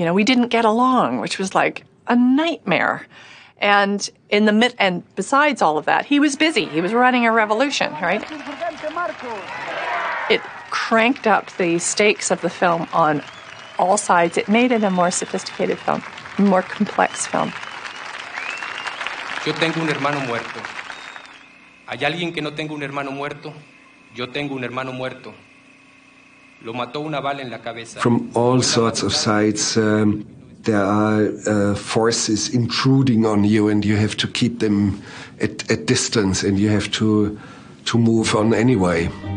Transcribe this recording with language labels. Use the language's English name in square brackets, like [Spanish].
[English] We didn't get along, which was like a nightmare. And and besides all of that, he was busy. He was running a revolution, right? It cranked up the stakes of the film on all sides. It made it a more sophisticated film, a more complex film. [Spanish] Yo tengo un hermano muerto. ¿Hay alguien que no tenga un hermano muerto? Yo tengo un hermano muerto. Lo mató una bala en la cabeza. [English] From all sorts of sides, there are forces intruding on you, and you have to keep them at distance, and you have to move on anyway.